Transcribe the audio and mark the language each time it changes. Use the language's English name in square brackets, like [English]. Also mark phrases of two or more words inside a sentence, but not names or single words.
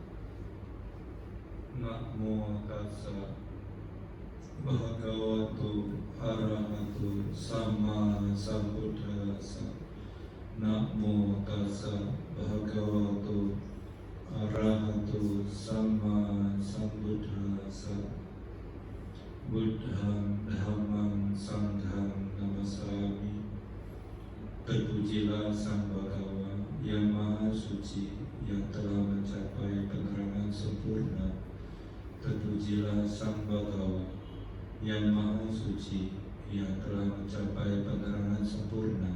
[Pali] Namo tassa bhagavato arahato samma sambuddhassa. Namo tassa bhagavato arahato samma sambuddhassa. Buddham dhammam sangham namasami. [Indonesian] Terpujilah Sang Bhagawa yang Maha Suci, yang telah mencapai penerangan sempurna. Terpujilah Sang Bhagawa yang Maha Suci, yang telah mencapai penerangan sempurna.